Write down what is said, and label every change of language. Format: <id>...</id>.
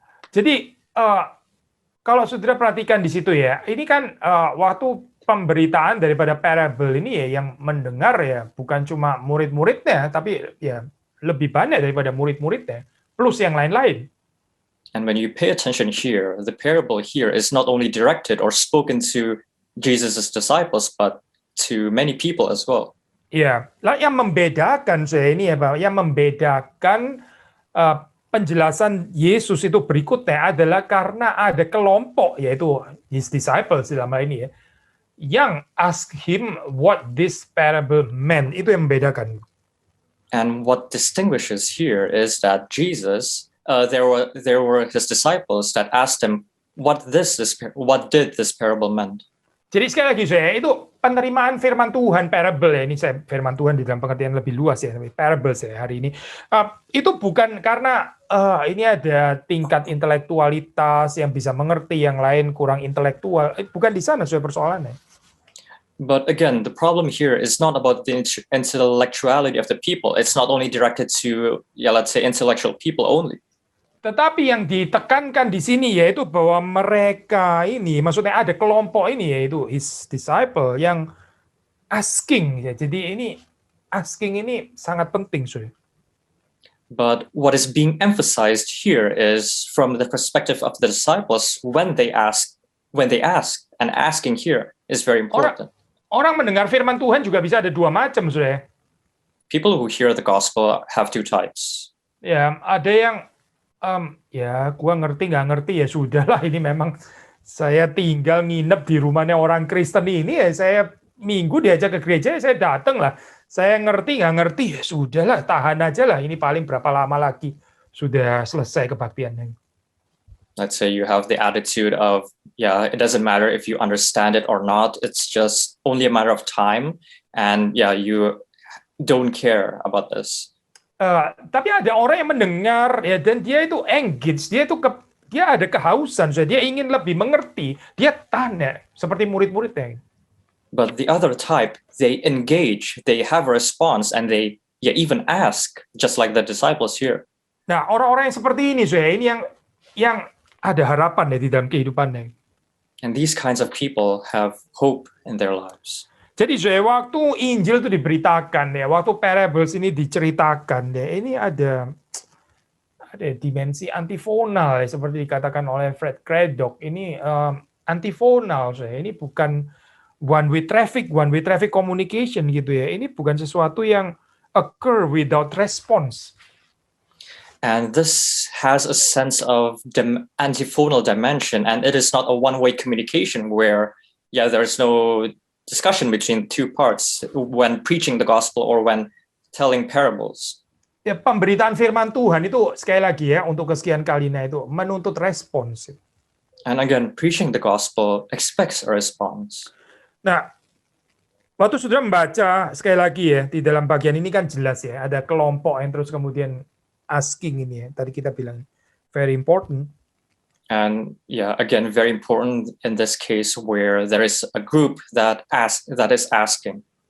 <id>Jadi kalau saudara perhatikan di situ ya, ini kan waktu pemberitaan daripada parable ini ya, yang mendengar ya bukan cuma murid-muridnya, tapi ya lebih banyak daripada murid-muridnya, plus yang lain-lain.</id> <en>And when you pay attention here, the parable here is not only directed or spoken to Jesus' disciples, but to many people as well.</en> <id>Ya, lah yang membedakan saya ini ya, Pak, yang membedakan penjelasan Yesus itu berikutnya adalah karena ada kelompok, yaitu</id> <en>his disciples</en> <id>dalam hal ini ya, yang</id> <en>ask him what this parable meant.</en> <id>Itu yang membedakan.</id> <en>And what distinguishes here is that Jesus, there were his disciples that asked him what did this parable meant.</en> <id>Jadi sekali lagi saya itu penerimaan firman Tuhan parable ya, ini saya firman Tuhan di dalam pengertian lebih luas ya, parable saya hari ini itu bukan karena ini ada tingkat intelektualitas yang bisa mengerti, yang lain kurang intelektual, bukan di sana soal persoalannya.</id> <en>But again, the problem here is not about the intellectuality of the people. It's not only directed to, let's say, intellectual people only.</en> <id>Tetapi yang ditekankan di sini yaitu bahwa mereka ini, maksudnya ada kelompok ini yaitu</id> <en>his disciple</en> <id>yang asking ya. Jadi ini asking ini sangat penting, Soe.</id> <en>But what is being emphasized here is from the perspective of the disciples when they ask, and asking here is very important.</en> <id>Orang mendengar firman Tuhan juga bisa ada dua macam, Soe.</id> <en>People who hear the gospel have two types.</en> <id>Ya, ada yang ya gua ngerti nggak ngerti ya sudahlah, ini memang saya tinggal nginep di rumahnya orang Kristen ini ya, saya minggu diajak ke gereja saya datang lah, saya ngerti nggak ngerti ya sudahlah, tahan aja lah, ini paling berapa lama lagi sudah selesai kebaktiannya.</id> <en>Let's say you have the attitude of it doesn't matter if you understand it or not, it's just only a matter of time, and you don't care about this.</en> <id>Tapi ada orang yang mendengar ya, dan dia itu engage, dia ada kehausan, dia ingin lebih mengerti, dia tanya seperti murid-muridnya.</id> <en>But the other type, they engage, they have a response, and they even ask, just like the disciples here.</en> <id>Nah, orang-orang yang seperti ini, saya ini yang ada harapan ya di dalam kehidupannya.</id> <en>And these kinds of people have hope in their lives.</en> <id>Jadi saya waktu Injil itu diberitakan ya, waktu parables ini diceritakan ya, ini ada dimensi antifonal ya, seperti dikatakan oleh Fred Craddock. Ini antifonal, saya ini bukan</id> <en>one way traffic communication</en> <id>gitu ya. Ini bukan sesuatu yang</id> <en>occur without response. And this has a sense of antiphonal dimension, and it is not a one-way communication where, there is no discussion between two parts when preaching the gospel or when telling parables.</en> <id>Ya, pemberitaan firman Tuhan itu sekali lagi ya, untuk kesekian kalinya itu menuntut respons.</id> <en>And again, preaching the gospel expects a response.</en> <id>Nah, waktu saudara membaca sekali lagi ya, di dalam bagian ini kan jelas ya, ada kelompok yang terus kemudian asking ini ya, tadi kita bilang</id> <en>very important. And again, very important in this case where there is a group that is asking.</en>